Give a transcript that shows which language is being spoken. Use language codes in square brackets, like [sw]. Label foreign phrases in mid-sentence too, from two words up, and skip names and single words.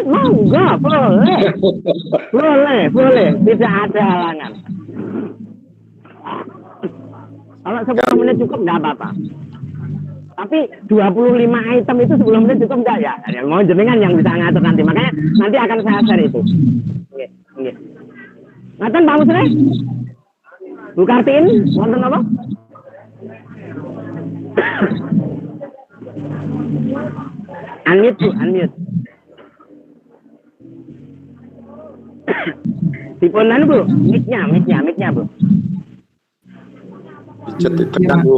[id] Monggo, boleh, tidak ada halangan. Kalau 10 menit cukup tidak apa-apa. Tapi 25 item itu 10 menit cukup enggak ya? Mau jenengan yang bisa ngatur nanti. Makanya nanti akan saya share itu. [jv] Nggih. Ngaten Pak Musre? Bu Kartin, wonten apa? Unmute. [id] Diponan Bu, mic-nya Bu. Pijat ditekan Bu.